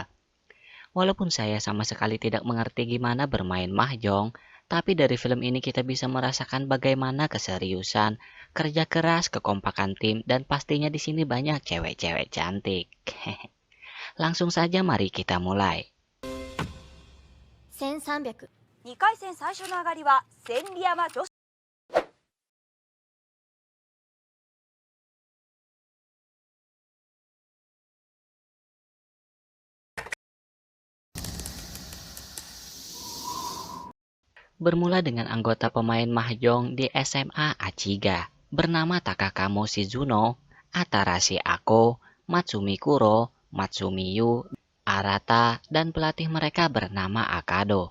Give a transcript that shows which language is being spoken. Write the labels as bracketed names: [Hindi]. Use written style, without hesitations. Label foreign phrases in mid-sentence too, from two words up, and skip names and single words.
[Indonesian] Walaupun saya sama sekali tidak mengerti gimana bermain mahjong, tapi dari film ini kita bisa merasakan bagaimana keseriusan, kerja keras, kekompakan tim, dan pastinya di sini banyak cewek-cewek cantik. Langsung saja mari kita mulai. [Japanese] 1300 2 回戦最初の上がりは千里山女子。 [Indonesian] Bermula dengan anggota pemain mahjong di SMA Achiga bernama Takakamo Shizuno, Atarashi Ako, Matsumi Kuro, Matsumi Yu, Arata, dan pelatih mereka bernama Akado.